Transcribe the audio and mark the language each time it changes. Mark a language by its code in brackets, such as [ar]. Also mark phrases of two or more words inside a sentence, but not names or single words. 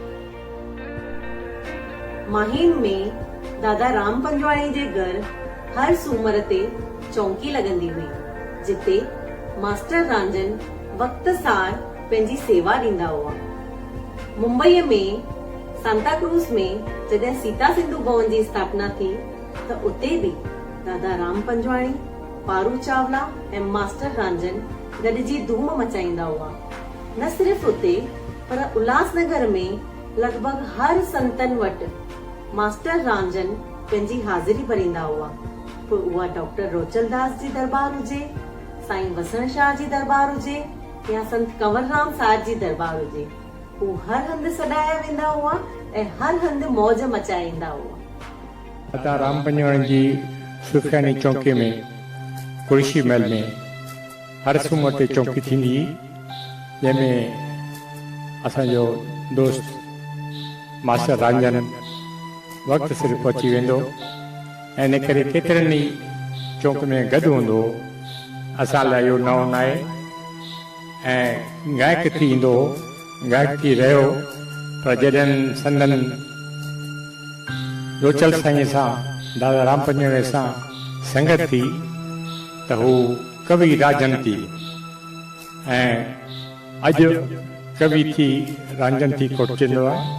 [sd] माहिम में दादा राम पंजवाणी जे घर हर सूमर ते चौकी लगंदी हुई जिते मास्टर रांझन वक्त सार पंहिंजी सेवा ॾींदा हुआ। मुंबईअ में सांताक्रूज़ में जॾहिं सीता सिंधु भवन जी स्थापना थी त उते बि दादा राम पंजवाणी पारू चावला ऐं मास्टर रांझन गॾिजी धूम मचाईंदा हुआ। न सिर्फ़ उते पर उल्हासनगर में लॻभॻि हर संतन वटि मास्टर रांझन पंहिंजी हाज़िरी भरींदा हुआ। पोइ उहा डॉक्टर रोचलदास जी दरबार हुजे, साईं वसण शाह जी दरबार हुजे या संत कंवरराम साहिब जी दरबार हुजे, हू हर हंधि सॾाया वेंदा हुआ ऐं हर हंधि मौज मचाईंदा हुआ। दादा राम पंजवाणी जी सुखियानी चौकी में कुर्शी महल में हर सूमर ते चौकी थींदी जंहिंमें असांजो दोस्त मास्टर रांझन वक़्तु सिर पहुची वेंदो ऐं इन करे केतिरनि ई चौक में गॾु हूंदो। असां लाइ इहो नओं न आहे ऐं गायक थी ईंदो, गायक थी रहियो, पर जॾहिं संदन रोचल साईं सां दादा राम पंजवाणी सां संगत थी त हू कवि राजन थी ऐं अॼु कवि थी रांझन थी कोटचंदो आहे।